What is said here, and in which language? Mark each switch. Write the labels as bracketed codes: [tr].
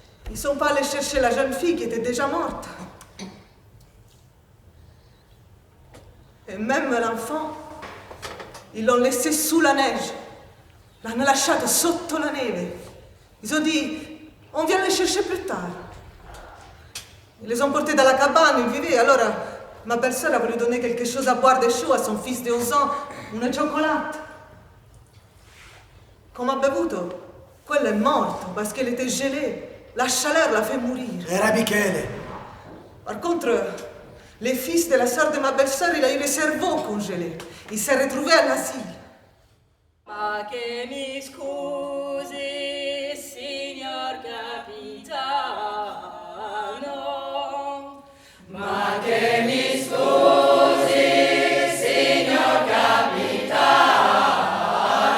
[fr] Ils sont pas allés chercher la jeune fille qui était déjà morte. Et même l'enfant, ils l'ont laissé sous la neige. [it] L'hanno lasciato sotto la neve. [fr] Ils ont dit, on vient les chercher plus tard. Ils les ont portés dans la cabane, ils vivaient. Alors, ma belle-sœur a voulu donner quelque chose à boire de chaud à son fils de 11 ans, [it] una cioccolata. Come ha bevuto? Quello è morto [fr] parce qu'elle était gelée. La chaleur l'a fait mourir. [it] Era Michele. [fr] Par contre, le fils de la sœur de ma belle-sœur, il a eu le cerveau congelé. Il s'est retrouvé à l'asile. [it] Ma che mi scusi, signor capitano. Ma che mi scusi, signor capitano.